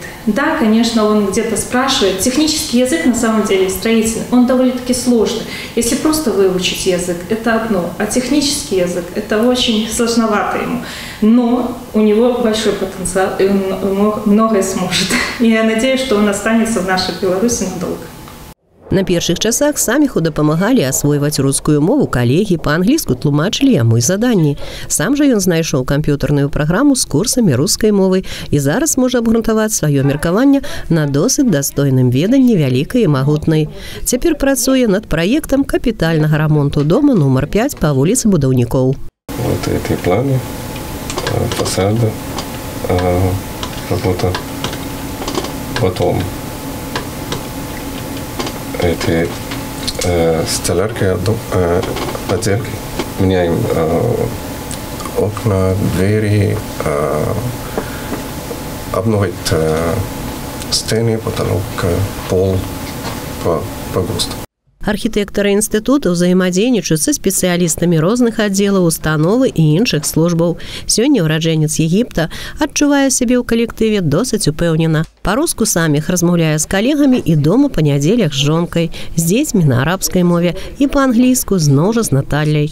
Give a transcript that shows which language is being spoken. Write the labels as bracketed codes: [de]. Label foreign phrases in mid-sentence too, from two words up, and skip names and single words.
[ru] Да, конечно, он где-то спрашивает. Технический язык, на самом деле, строительный, он довольно-таки сложный. Если просто выучить язык, это одно, а технический язык, это очень сложновато ему. Но у него большой потенциал, и он многое сможет. И я надеюсь, что он останется в нашей Беларуси надолго. [be] На першых часах Саміху дапамагалі асвойваць рускую мову калегі, па-англійску тлумачылі яму заданні. Сам жа ён знайшоў камп'ютарную праграму з курсамі рускай мовы і зараз можа абгрунтаваць сваё меркаванне на досыць дастойным веданні вялікай і магутнай. Цяпер працуе над праектам капітальнага рамонту дома нумар 5 па вуліцы Будаўнікоў. [ru] Вот эти планы, фасады, работа. Потом эти столярки, отделки. Меняем окна, двери, обновить стены, потолок, пол по ГОСТу. [be] Архітэктары інстытуту ўзаемадзейнічаюць са спецыялістамі розных аддзелаў, установы і іншых службаў. Сёння ўраджэнец Егіпта адчувае сябе ў калектыве досыць упэўнена. Па-руску саміх размаўляе з калегамі і дома па нядзелях з жонкай, з дзецьмі на арабскай мове і па-англійску зноў жа з Натальяй.